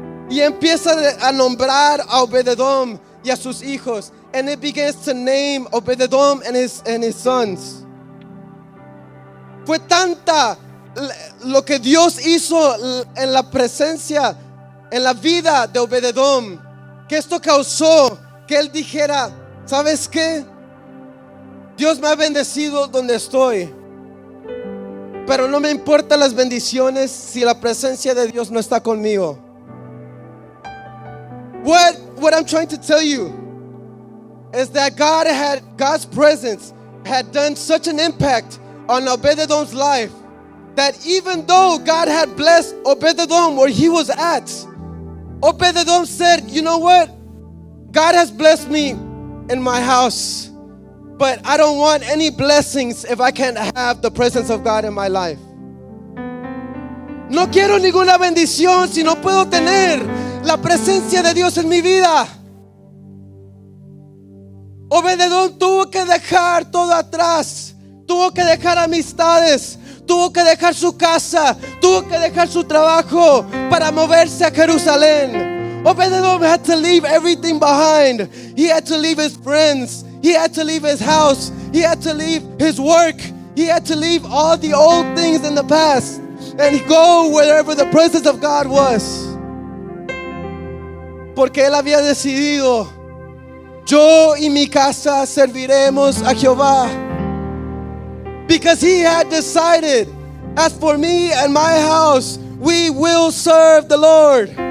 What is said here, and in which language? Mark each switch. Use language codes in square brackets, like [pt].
[es] Y empieza a nombrar a Obed-Edom y a sus hijos. [en] And it begins to name Obed-Edom and his sons. [es] Fue tanta lo que Dios hizo en la presencia, en la vida de Obed-Edom, que esto causó que él dijera: ¿sabes qué? Dios me ha bendecido donde estoy, pero no me importan las bendiciones si la presencia de Dios no está conmigo. [en] What I'm trying to tell you is that God's presence had done such an impact on Obed-Edom's life that even though God had blessed Obed-Edom where he was at, Obed-Edom said, you know what? God has blessed me in my house, but I don't want any blessings if I can't have the presence of God in my life. [es] No quiero ninguna bendición si no puedo tener la presencia de Dios en mi vida. Obed-Edom tuvo que dejar todo atrás. Tuvo que dejar amistades. Tuvo que dejar su casa. Tuvo que dejar su trabajo para moverse a Jerusalén. [en] Obed-Edom had to leave everything behind. He had to leave his friends. He had to leave his house. He had to leave his work. He had to leave all the old things in the past and go wherever the presence of God was. [es] Porque él había decidido: yo y mi casa serviremos a Jehová. [en] Because he had decided, as for me and my house, we will serve the Lord.